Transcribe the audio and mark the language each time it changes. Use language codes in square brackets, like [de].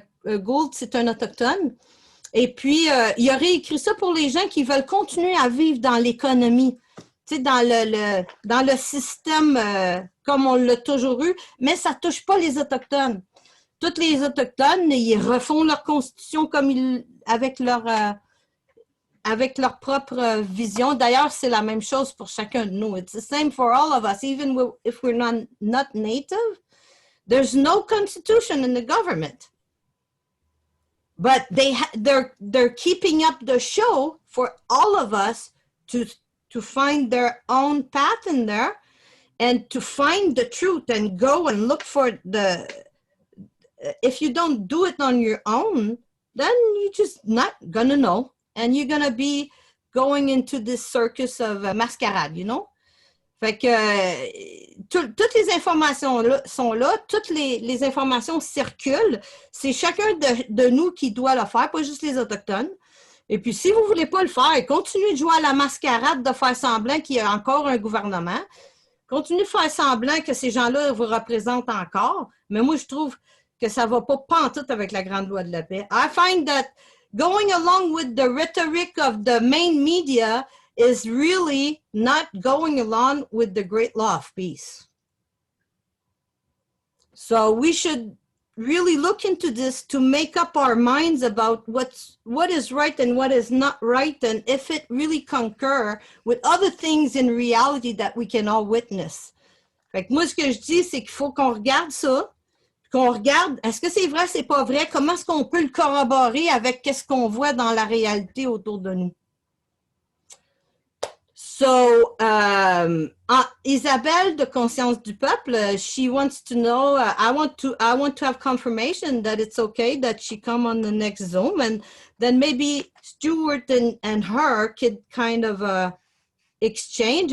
[fr] Gould, c'est un Autochtone. Et puis, il a réécrit ça pour les gens qui veulent continuer à vivre dans l'économie, tu sais, dans le système comme on l'a toujours eu, mais ça ne touche pas les Autochtones. Tous les Autochtones, ils refont leur constitution comme avec leur propre vision. D'ailleurs, c'est la même chose pour chacun de nous. [en] It's the same for all of us, even if we're not native. There's no constitution in the government. But they're keeping up the show for all of us to find their own path in there and to find the truth and go and look for if you don't do it on your own, then you're just not gonna know. And you're gonna be going into this circus of masquerade, you know? [fr] Fait que toutes les informations sont là, toutes les informations circulent. C'est chacun de nous qui doit le faire, pas juste les Autochtones. Et puis, si vous ne voulez pas le faire, continuez de jouer à la mascarade, de faire semblant qu'il y a encore un gouvernement. Continuez de faire semblant que ces gens-là vous représentent encore. Mais moi, je trouve que ça ne va pas pantoute avec la grande loi de la paix. [en] I find that going along with the rhetoric of the main media is really not going along with the great law of peace. So we should really look into this to make up our minds about what is right and what is not right, and if it really concur with other things in reality that we can all witness. [fr] Fait que moi, ce que je dis, c'est qu'il faut qu'on regarde ça, qu'on regarde, est-ce que c'est vrai, c'est pas vrai, comment est-ce qu'on peut le corroborer avec qu'est-ce qu'on voit dans la réalité autour de nous. [en] So, Isabelle de Conscience du Peuple, she wants to know, I want to have confirmation that it's okay that she come on the next Zoom, and then maybe Stuart and her could kind of exchange.